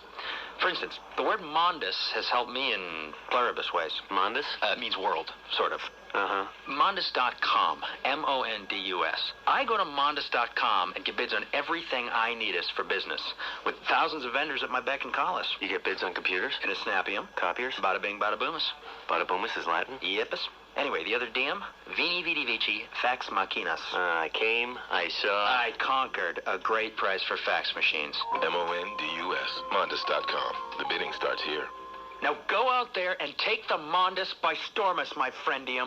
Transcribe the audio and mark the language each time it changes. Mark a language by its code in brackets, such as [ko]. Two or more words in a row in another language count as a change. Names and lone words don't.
[en] For instance, the word mondus has helped me in pluribus ways. Mondus? It means world, sort of. Uh-huh. Mondus.com, M-O-N-D-U-S. I go to Mondus.com and get bids on everything I need us for business, with thousands of vendors at my beck and call us. You get bids on computers? And a Snappium. Copiers? Bada bing, bada boomus. Bada boomus is Latin? Yepus. Anyway, the other diem, [la] Vini Vidi Vici, [en] Fax Machinas. I came, I saw. I conquered a great price for fax machines. M-O-N-D-U-S, Mondus.com. The bidding starts here. Now go out there and take the Mondus by stormus, my friendium.